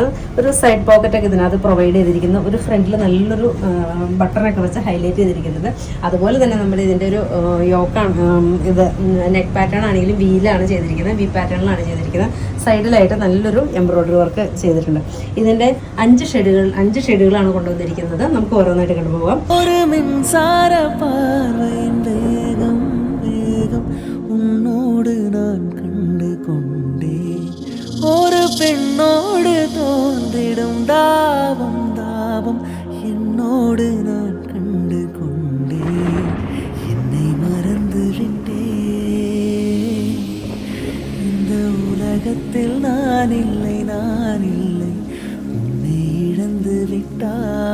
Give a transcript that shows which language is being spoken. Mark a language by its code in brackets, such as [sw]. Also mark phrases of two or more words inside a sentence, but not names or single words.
[ml] ഒരു [en] side pocket [ml] ഇതിനകത്ത് പ്രൊവൈഡ് ചെയ്തിരിക്കുന്നു. ഒരു ഫ്രണ്ടിൽ നല്ലൊരു ബട്ടണൊക്കെ വെച്ച് ഹൈലൈറ്റ് ചെയ്തിരിക്കുന്നത്. അതുപോലെ തന്നെ നമ്മുടെ ഇതിൻ്റെ ഒരു യോക്കാണ്, ഇത് [en] neck pattern [ml] ആണെങ്കിലും വീലാണ് ചെയ്തിരിക്കുന്നത്, വി പാറ്റേണിലാണ് ചെയ്തിരിക്കുന്നത്. സൈഡിലായിട്ട് നല്ലൊരു [en] embroidery work [ml] ചെയ്തിട്ടുണ്ട്. ഇതിൻ്റെ 5 ഷെയ്ഡുകളാണ് കൊണ്ടുവന്നിരിക്കുന്നത്. നമുക്ക് ഓരോന്നായിട്ട് കണ്ടുപോകാം. [ta] உன்னோடு நான் கண்டு கொண்டே ஒரு பெண்ணோடு தோன்றிடும் தாபம் தாபம் என்னோடு நான் கண்டு கொண்டே என்னை மறந்து விட்டே இந்த உலகத்தில் நான் இல்லை உன்னை இழந்து விட்டார்